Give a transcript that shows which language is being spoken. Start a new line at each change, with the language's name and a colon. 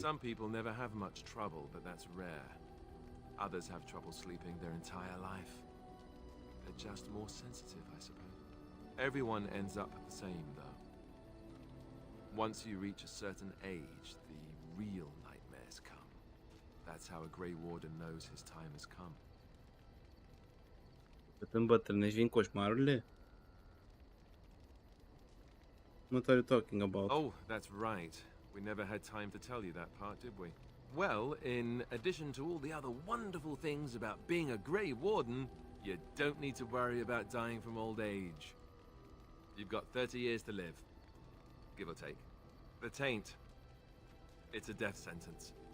English: Some people never have much trouble, but that's rare. Others have trouble sleeping their entire life. They're just more sensitive, I suppose. Everyone ends up the same, though. Once you reach a certain age, the real nightmares come. That's how a Grey Warden knows his time has come.
Romanian: Cât îmbătrânești vin coșmarurile?
English: What are you talking about? Oh, that's right. We never had time to tell you that part, did we? Well, in addition to all the other wonderful things about being a Grey Warden, you don't need to worry about dying from old age. You've got 30 years to live, give or take. The taint, it's a death sentence.